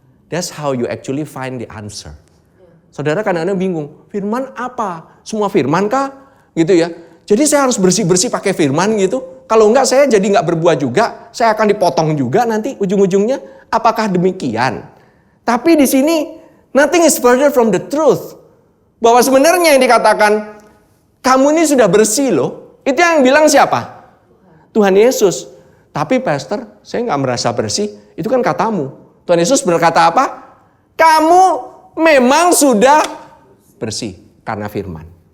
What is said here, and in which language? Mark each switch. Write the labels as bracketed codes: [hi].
[en] That's how you actually find the answer. [id] Saudara kadang-kadang bingung, firman apa? Semua firman kah? Gitu ya. Jadi saya harus bersih-bersih pakai firman gitu. Kalau enggak saya jadi enggak berbuah juga. Saya akan dipotong juga nanti ujung-ujungnya. Apakah demikian? Tapi di sini, [en] nothing is further from the truth. [id] Bahwa sebenarnya yang dikatakan, kamu ini sudah bersih loh. Itu yang bilang siapa? Tuhan Yesus. Tapi pastor, saya enggak merasa bersih. Itu kan katamu. Tuhan Yesus berkata apa? Kamu memang sudah bersih karena firman.